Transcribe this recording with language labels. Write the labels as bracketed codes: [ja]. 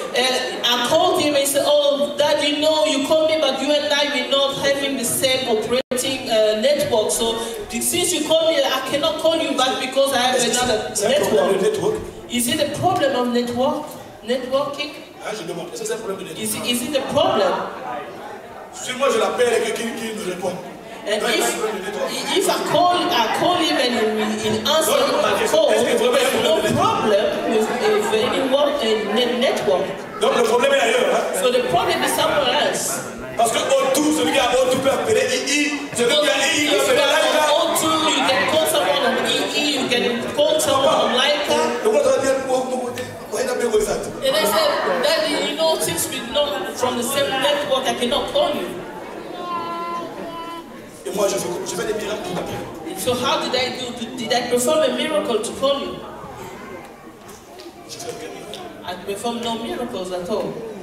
[en] I called him and said, oh, Dad, you know, you called me, but you and I were not having the same operating network. So since you called me, I cannot call you back because I have another network. Is it a problem of networking? Is it a problem? [fr] Si moi je l'appelle et quelqu'un qui me répond. [en] And if I call him and he answers my call, there's no problem with anyone in network. [fr] Donc le problème est ailleurs. Hein? [en] So the problem is somewhere else. [fr] Parce que O2, celui qui a O2 peut appeler II, celui qui a II peut appeler Laika. [en] O2, you can call someone on EE, you can call someone on Laika. And I said, Daddy, you know, since we're not from the same network, I cannot call you. [fr] Et moi, je fais des miracles pour t'appeler. [en] So how did I do? Did I perform a miracle to call you? I performed no miracles at all.